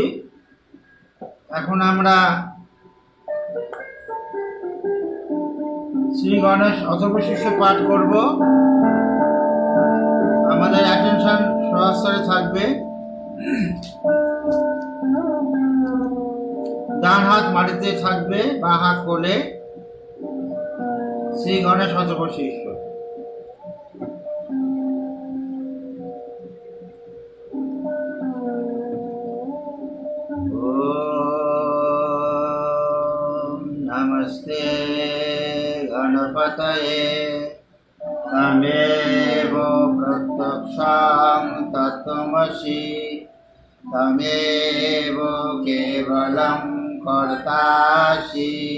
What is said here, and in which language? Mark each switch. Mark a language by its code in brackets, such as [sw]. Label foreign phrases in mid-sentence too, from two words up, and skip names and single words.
[bn] এখন আমরা শ্রী গণেশ অথর্বশীর্ষ পাঠ করব। আমাদের অ্যাটেনশন সহস্রে থাকবে। ডান হাত মাটিতে থাকবে, বাঁ হাত কোলে। শ্রী গণেশ অথর্বশীর্ষ। [sa] नमस्ते गणपतये तमेव प्रत्यक्षं तत्त्वमसि तमेव केवलं कर्तासि